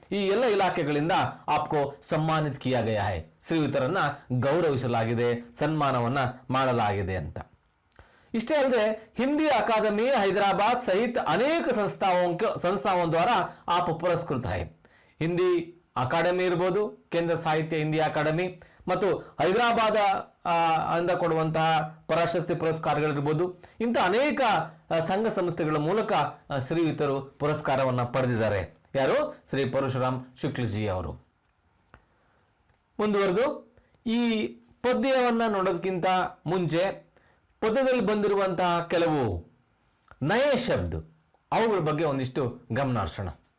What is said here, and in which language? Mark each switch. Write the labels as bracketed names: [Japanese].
[Kannada] ಈ ಎಲ್ಲ ಇಲಾಖೆಗಳಿಂದ [Hindi] आपको सम्मानित किया गया है. [Kannada] ಶ್ರೀಯುತರನ್ನ ಗೌರವಿಸಲಾಗಿದೆ, ಸನ್ಮಾನವನ್ನ ಮಾಡಲಾಗಿದೆ ಅಂತ. इष्टे अल्दे [Hindi] हिंदी अकादमी हैदराबाद सहित अनेक संस्थाओं द्वारा आप पुरस्कृत है. [Kannada] हिंदी अकादमी इरಬಹುದು, ಕೇಂದ್ರ ಸಾಹಿತ್ಯ ಹಿಂದಿ ಅಕಾಡೆಮಿ ಮತ್ತು ಹೈದರಾಬಾದ್ ಅಂದ ಕೊಡುವಂತಹ ಪ್ರಶಸ್ತಿ ಪುರಸ್ಕಾರಗಳಿರಬಹುದು. ಇಂಥ ಅನೇಕ ಸಂಘ ಸಂಸ್ಥೆಗಳ ಮೂಲಕ ಶ್ರೀಯುತರು ಪುರಸ್ಕಾರವನ್ನು ಪಡೆದಿದ್ದಾರೆ. ಯಾರು? ಶ್ರೀ ಪರಶುರಾಮ್ ಶುಕ್ಲಜಿ ಅವರು. ಮುಂದುವರೆದು ಈ ಪದ್ಯವನ್ನ ನೋಡೋದಕ್ಕಿಂತ ಮುಂಚೆ ಪದ್ಯದಲ್ಲಿ ಬಂದಿರುವಂತಹ ಕೆಲವು ನಯ ಶಬ್ದ ಅವುಗಳ ಬಗ್ಗೆ ಒಂದಿಷ್ಟು ಗಮನ ಹರಿಸೋಣ.